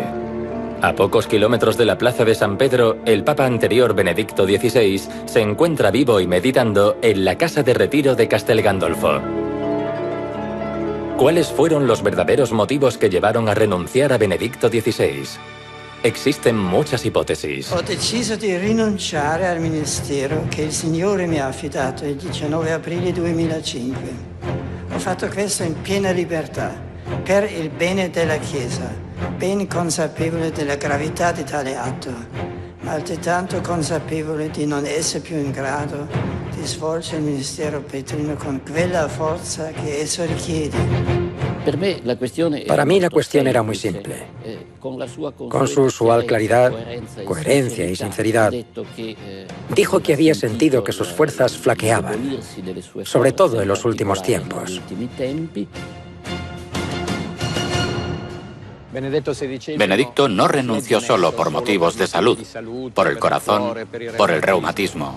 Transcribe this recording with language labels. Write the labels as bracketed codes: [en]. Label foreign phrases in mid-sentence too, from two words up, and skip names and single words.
[es] A pocos kilómetros de la plaza de San Pedro, el papa anterior, Benedicto XVI, se encuentra vivo y meditando en la casa de retiro de Castel Gandolfo. ¿Cuáles fueron los verdaderos motivos que llevaron a renunciar a Benedicto XVI? Existen muchas hipótesis. [it] Ho deciso di rinunciare al ministero che il Signore mi ha affidato il 19 aprile 2005. Ho fatto questo in piena libertà, per il bene della Chiesa, ben consapevole della gravità di tale atto, ma altrettanto consapevole di non essere più in grado di svolgere il ministero petrino con quella forza che esso richiede. [es] Para mí la cuestión era muy simple. Con su usual claridad, coherencia y sinceridad, dijo que había sentido que sus fuerzas flaqueaban, sobre todo en los últimos tiempos. Benedicto no renunció solo por motivos de salud, por el corazón, por el reumatismo.